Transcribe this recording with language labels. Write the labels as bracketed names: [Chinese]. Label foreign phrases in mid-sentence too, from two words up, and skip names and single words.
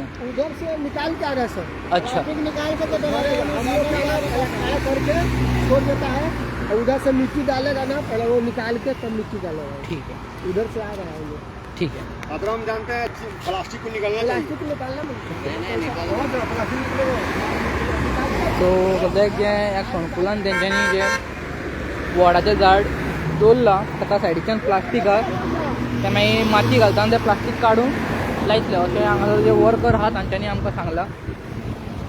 [Hindi] उधर से निकाल के आ रहा है सर. अच्छा. प्लास्टिक निकाल के तो खड़ा करके छोड़ देता है और उधर से मिट्टी डालेगा ना, पहले वो निकाल के तब मिट्टी डालेगा. ठीक है, उधर से आ रहा है ये. ठीक है. अब हम जानते हैं प्लास्टिक को निकालना चाहिए. प्लास्टिक निकालना [Konkani] सो सद्याक जे ह्या खणकुलान तेंच्यांनी जे वडाचें झाड दवरला ताका सायडीच्यान प्लास्टीक आहा ते मागीर माती घालता आनी तें प्लास्टीक काडून लायतले अशें हांगासर जे वर्कर आहा तांच्यांनी आमकां सांगलां.